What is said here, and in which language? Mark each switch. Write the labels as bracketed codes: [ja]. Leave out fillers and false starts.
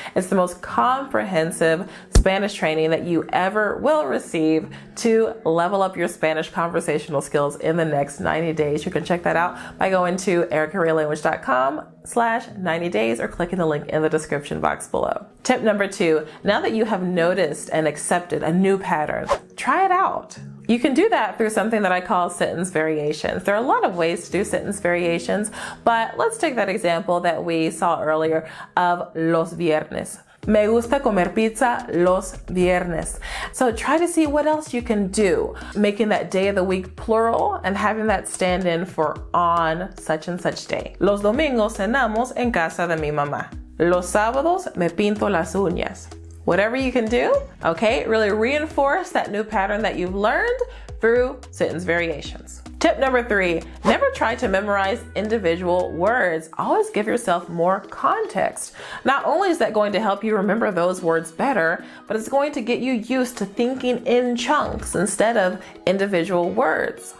[en] It's the most comprehensive Spanish training that you ever will receive to level up your Spanish conversational skills in the next 90 days. You can check that out by going to ericarealanguage.com/90 days or clicking the link in the description box below. Tip number 2, now that you have noticed and accepted a new pattern, try it out. You can do that through something that I call sentence variations. There are a lot of ways to do sentence variations, but let's take that example that we saw earlier of [es] los viernes. Me gusta comer pizza los viernes. [en] So try to see what else you can do, making that day of the week plural and having that stand in for on such and such day. [es] Los domingos cenamos en casa de mi mamá. Los sábados me pinto las uñas. [en] Whatever you can do, okay? Really reinforce that new pattern that you've learned through sentence variations. Tip number 3, never try to memorize individual words. Always give yourself more context. Not only is that going to help you remember those words better, but it's going to get you used to thinking in chunks instead of individual words.